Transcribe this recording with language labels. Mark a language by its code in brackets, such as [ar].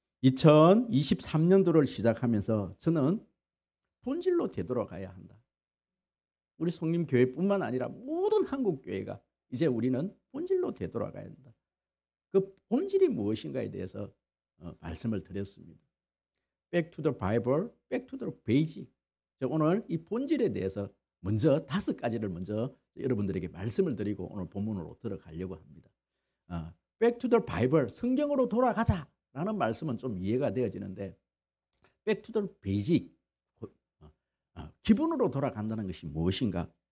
[ko] 2023년도를 시작하면서 저는 본질로 되돌아가야 한다. 우리 성림교회뿐만 아니라 모든 한국교회가 이제 우리는 본질로 되돌아가야 한다. 그 본질이 무엇인가에 대해서 말씀을 드렸습니다. [en] Back to the Bible, back to the basic. [ko] 오늘 이 본질에 대해서 먼저 5가지를 먼저 여러분들에게 말씀을 드리고 오늘 본문으로 들어가려고 합니다. [en] Back to the Bible, [ko] 성경으로 돌아가자라는 말씀은 좀 이해가 되어지는데, [en] Back to the basic, [ko] 기본으로 돌아간다는 것이 무엇인가?